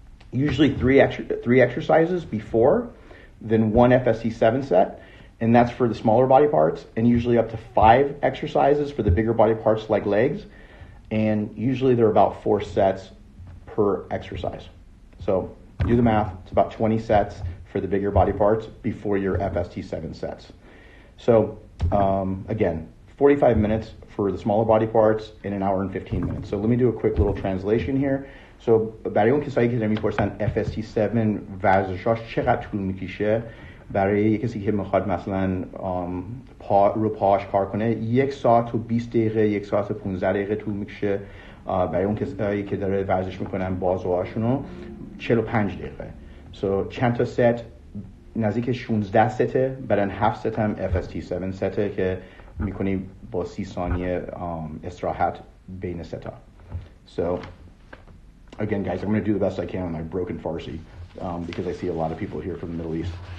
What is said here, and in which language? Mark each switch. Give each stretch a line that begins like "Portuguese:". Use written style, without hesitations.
English: Usually three exercises before, then one FST7 set, and that's for the smaller body parts, and usually up to 5 exercises for the bigger body parts like legs, and usually they're about 4 sets per exercise. So do the math, it's about 20 sets for the bigger body parts before your FST7 sets. So again, 45 minutes for the smaller body parts in an hour and 15 minutes. So let me do a quick little translation here.
Persian: So برای اون کسایی که دارن میپرسن FST7 ورزشاش چقدر طول میکشه، برای کسی که میخواد مثلا رو پاش کار کنه 1 ساعت و 20 دقیقه 1 ساعت و 15 دقیقه طول میکشه. برای اون کسایی که داره ورزش میکنن بازوهاشونو 45 دقیقه. So چند تا ست؟ نزدیک 16 سته، بعدن 7 ست هم FST7 سته که میکنی با 30 ثانیه استراحت بین ستا.
English: So again, guys, I'm going to do the best I can on my broken Farsi because I see a lot of people here from the Middle East.